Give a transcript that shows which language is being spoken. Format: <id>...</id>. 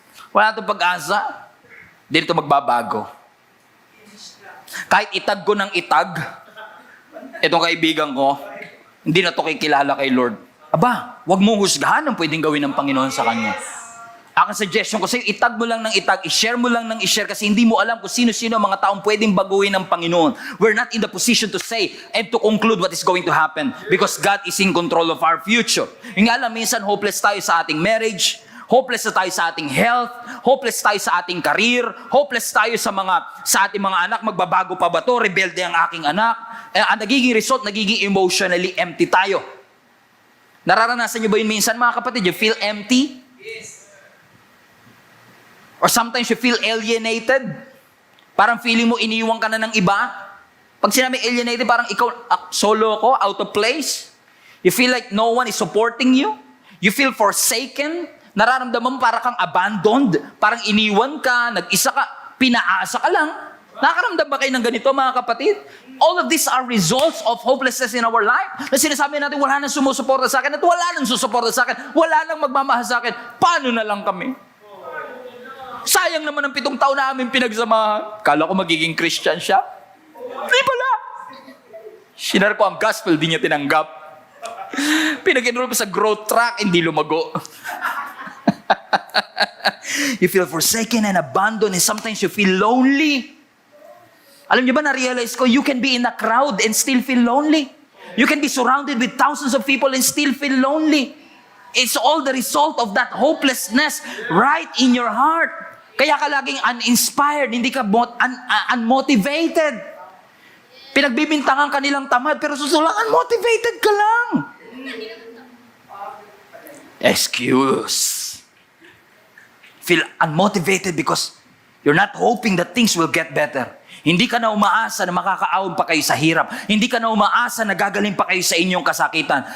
<tl>Wala itong pag-asa, hindi ito magbabago. Kahit itag ko ng itag, itong kaibigan ko, hindi na ito kikilala kay Lord. Aba, wag mong husgahan ang pwedeng gawin ng Panginoon sa kanya. Ang suggestion ko sa'yo, itag mo lang ng itag, i-share mo lang ng i-share kasi hindi mo alam kung sino-sino ang mga taong pwedeng baguhin ng Panginoon.</tl> <en>We're not in the position to say and to conclude what is going to happen because God is in control of our future.</en> <tl>Yung nga alam, minsan hopeless tayo sa ating marriage, hopeless na tayo sa ating health, hopeless tayo sa ating career, hopeless tayo sa ating mga anak, magbabago pa ba to, rebelde ang aking anak. Ang nagiging result, nagiging emotionally empty tayo. Nararanasan nyo ba yun minsan mga kapatid?</tl> <en>You feel empty? Yes. Or sometimes you feel alienated.</en> <tl>Parang feeling mo iniwan ka na ng iba. Pag sinabi alienated, parang ikaw, solo ko, out of place.</tl> <en>You feel like no one is supporting you. You feel forsaken.</en> <tl>Nararamdaman mo parang kang abandoned. Parang iniwan ka, nag-isa ka, pinaasa ka lang. Nakakaramdam ba kayo ng ganito mga kapatid?</tl> <en>All of these are results of hopelessness in our life.</en> <tl>Na sinasabi natin, wala nang sumusuporta sa akin at wala nang susuporta sa akin. Wala nang magmamahal sa akin. Paano na lang kami? Sayang naman ang 7 taon namin pinagsamahan. Kala ko magiging Christian siya. Hindi pala. Shinar ko ang gospel, di niya tinanggap. Pinag-enroll pa sa growth track, hindi lumago.</tl> <en>You feel forsaken and abandoned and sometimes you feel lonely.</en> <tl>Alam niyo ba, na-realize ko,</tl> <en>you can be in a crowd and still feel lonely. You can be surrounded with thousands of people and still feel lonely. It's all the result of that hopelessness right in your heart.</en> <tl>Kaya ka laging uninspired, hindi ka unmotivated. Pinagbibintangan ka nilang tamad, pero susulang unmotivated ka lang.</tl> <en>Excuse. Feel unmotivated because you're not hoping that things will get better.</en> <tl>Hindi ka na umaasa na makakaahon pa kayo sa hirap. Hindi ka na umaasa na gagaling pa kayo sa inyong kasakitan.</tl>